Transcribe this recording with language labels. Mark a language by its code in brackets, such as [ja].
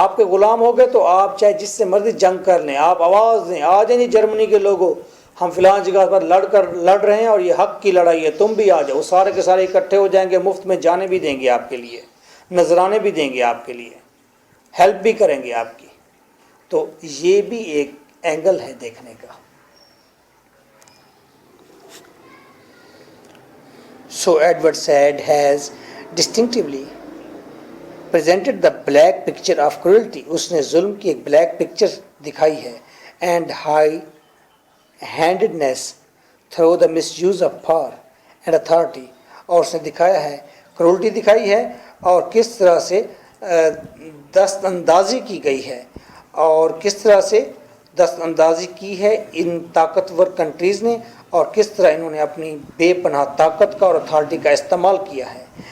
[ur] آپ کے غلام ہو گئے تو آپ چاہے جس سے مرضی جنگ کر لیں، آپ آواز دیں، آ جائیں جی جرمنی کے لوگوں، ہم فلاں جگہ پر لڑ رہے ہیں اور یہ حق کی لڑائی ہے، تم بھی آ جاؤ. سارے کے سارے اکٹھے ہو جائیں گے، مفت میں جانے بھی دیں گے آپ کے لیے، نذرانے بھی دیں گے آپ کے لیے، ہیلپ بھی کریں گے آپ کی. تو یہ بھی ایک اینگل ہے دیکھنے کا. [en] So Edward Said has distinctively presented the black picture of cruelty. [ur] اس نے ظلم کی ایک بلیک پکچر دکھائی ہے. [en] And high-handedness through the misuse of power and authority. [ur] اور اس نے دکھایا ہے، کرولٹی دکھائی ہے، اور کس طرح سے دست اندازی کی گئی ہے، اور کس طرح سے دست اندازی کی ہے ان طاقتور کنٹریز نے، اور کس طرح انہوں نے اپنی بے پناہ طاقت کا اور اتھارٹی کا استعمال کیا ہے.